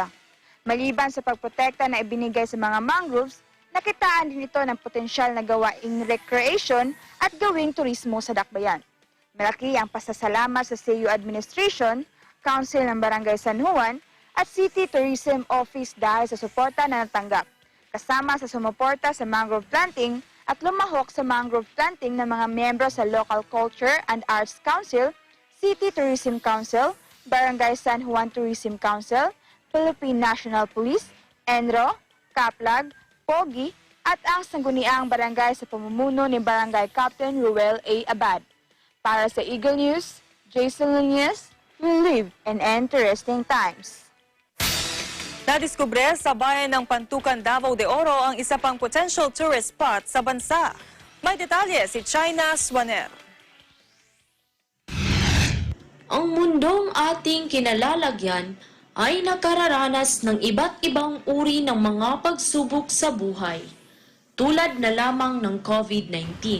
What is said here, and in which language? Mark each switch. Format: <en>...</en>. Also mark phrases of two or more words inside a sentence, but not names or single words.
<tl>Maliban sa pagprotekta na ibinigay sa mga mangroves, nakitaan din ito ng potensyal na gawaing recreation at gawing turismo sa dakbayan. Malaki ang pasasalamat sa CU Administration, Council ng Barangay San Juan, at City Tourism Office dahil sa suporta na natanggap, kasama sa sumuporta sa</tl> <en>mangrove planting</en> <tl>at lumahok sa</tl> <en>mangrove planting</en> <tl>ng mga miyembro sa Local Culture and Arts Council, City Tourism Council, Barangay San Juan Tourism Council, Philippine National Police, ENRO, Kaplag, Pogi, at ang sangguniang barangay sa pamumuno ni Barangay Captain Ruel A. Abad. Para sa Eagle News, Jason Nunez,</tl> <en>we live in interesting times.</en> <tl>Nadiskubre sa bayan ng Pantukan, Davao de Oro ang isa pang</tl> <en>potential tourist spot</en> <tl>sa bansa. May detalye si China Swaner. Ang mundong ating kinalalagyan ay nakararanas ng iba't ibang uri ng mga pagsubok sa buhay, tulad na lamang ng COVID-19.</tl>